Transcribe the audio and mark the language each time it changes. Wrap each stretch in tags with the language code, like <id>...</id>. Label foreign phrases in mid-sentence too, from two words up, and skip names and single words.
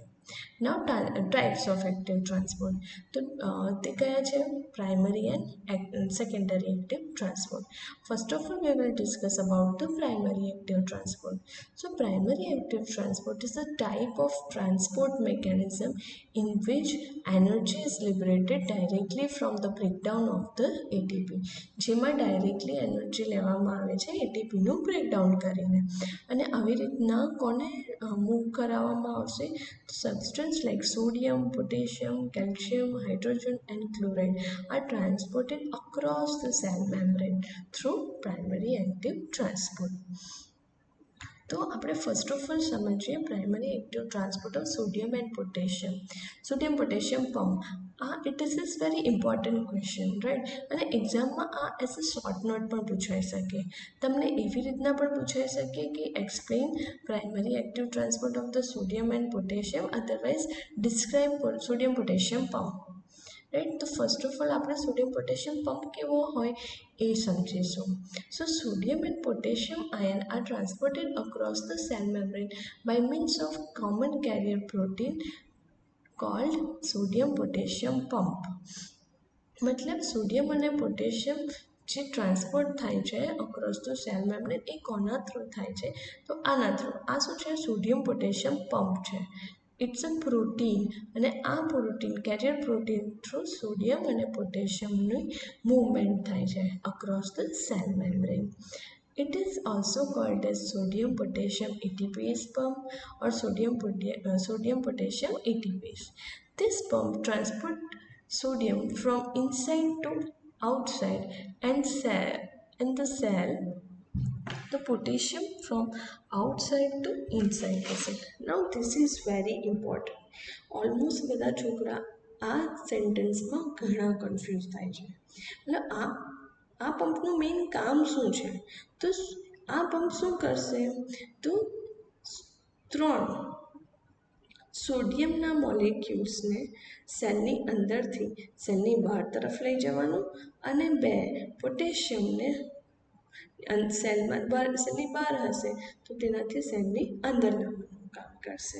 <en>Now types of active transport.</en> <gu>તો તે કયા છે?</gu> <en>Primary and secondary active transport. First of all we will discuss about the primary active transport. So primary active transport is a type of transport mechanism in which energy is liberated directly from the breakdown of the ATP.</en> <gu>જેમાં</gu> <en>directly energy</en> <gu>લેવામાં આવે છે એટીપીનું બ્રેકડાઉન કરીને. અને આવી રીતના કોને મૂવ કરાવવામાં આવશે?</gu> <en>Substance like sodium, potassium, calcium, hydrogen and chloride are transported across the cell membrane through primary active transport.</en> <gu>તો આપણે</gu> <en>first of all સમજીએ primary active transport of sodium and potassium. Sodium potassium pump. It is is very important question, right.</en> <gu>અને એક્ઝામમાં આ</gu> <en>as a short note</en> <gu>પણ પૂછાઈ શકે. તમને એવી રીતના પણ પૂછાઈ શકે કે</gu> <en>explain primary active transport of the sodium and potassium, otherwise describe sodium potassium pump, right.</en> <gu>તો</gu> <en>first of all</en> <gu>આપણે</gu> <en>sodium potassium pump</en> <gu>કેવો હોય એ સમજીશું.</gu> <en>So sodium and potassium ion are transported across the cell membrane by means of common carrier protein called sodium potassium pump.</en> <gu>મતલબ સોડિયમ અને પોટેશિયમ જે ટ્રાન્સપોર્ટ થાય છે</gu> <en>across the cell membrane</en> <gu>એ કોના થ્રુ થાય છે? તો આના થ્રુ. આ શું છે?</gu> <en>sodium potassium pump</en> <gu>છે.</gu> <en>It's a protein,</en> <gu>અને આ</gu> <en>protein carrier protein</en> <gu>થ્રુ સોડિયમ અને પોટેશિયમની મૂવમેન્ટ થાય છે</gu> <en>across the cell membrane. It is also called as sodium potassium ATPase pump or sodium potassium ATPase. This pump transport sodium from inside to outside and the cell the potassium from outside to inside acid. Now this is very important.</en> <gu>ઓલમોસ્ટ બધા છોકરા આ સેન્ટેન્સમાં ઘણા કન્ફ્યુઝ થાય છે. એટલે આ પંપનું મેઇન કામ શું છે? તો આ પંપ શું કરશે? તો ત્રણ સોડિયમના મોલેક્યુલ્સને સેલની અંદરથી સેલની બહાર તરફ લઈ જવાનું અને બે પોટેશિયમને સેલની બહાર હશે તો તેનાથી સેલની અંદર લાવવાનું કામ કરશે.</gu>